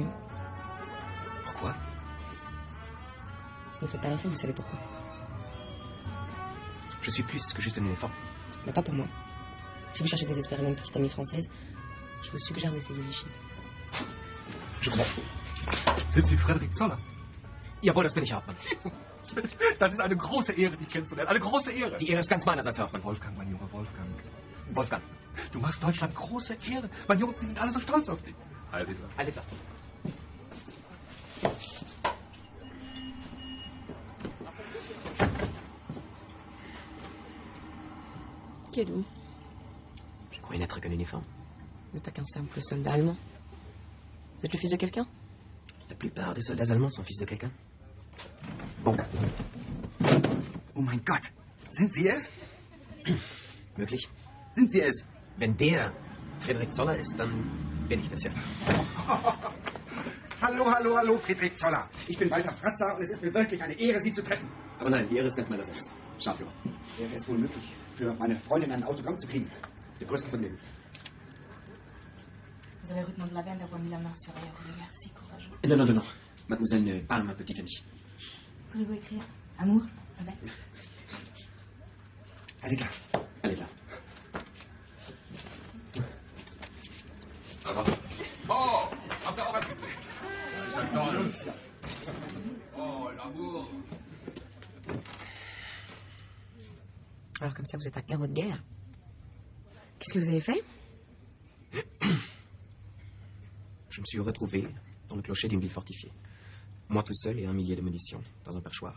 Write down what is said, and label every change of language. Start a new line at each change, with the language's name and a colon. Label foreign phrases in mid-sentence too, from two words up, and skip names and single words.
French: Pourquoi? Ne faites pas l'enfant, vous savez pourquoi. Je suis plus que juste un éléphant. Mais pas pour moi. Si vous cherchez désespérément une petite amie française, je vous suggère d'essayer Vichy. Je vous...
German: Sind Sie Frédéric Zoller? Jawohl, das bin ich, Hauptmann. Das ist eine große Ehre, dich kennenzulernen. Eine große Ehre. Die Ehre ist ganz meinerseits, Herr Hauptmann. Wolfgang, mein Junge, Wolfgang. Wolfgang. Du machst Deutschland große Ehre. Mein Junge, wir sind alle so stolz auf dich. Heil Hitler. Heil Hitler.
French: Qui êtes-vous? Je croyais n'être qu'un uniforme. Vous n'êtes pas qu'un simple soldat allemand. Vous êtes le fils de quelqu'un? La plupart des soldats allemands sont fils de quelqu'un. Bon.
German: Oh mein Gott. Sind Sie es? Möglich. Sind Sie es? Wenn der Frédéric Zoller ist, dann bin ich das ja. Hallo, hallo, hallo, Friedrich Zoller. Ich bin Walter Fratzer und es ist mir wirklich eine Ehre, Sie zu treffen. Aber nein, die Ehre ist ganz meinerseits. Scharführer. Wäre es wohl möglich, für meine Freundin ein Autogramm zu kriegen? Mit größtem Vergnügen.
French: Vous avez retenu de la veine d'avoir mis la main sur elle. Regarde, si courageux. Non, non, non, non. Mademoiselle ne parle ma petite amie. Pouvez-vous écrire amour avec? Allez là. Allez là.
German: Oh, habt ihr auch was gekriegt? Das ist ja toll.
French: Oh, l'amour. Alors comme ça, vous êtes un héros de guerre. Qu'est-ce que vous avez fait? Je me suis retrouvé dans le clocher d'une ville fortifiée. Moi tout seul et 1 millier de munitions dans un perchoir.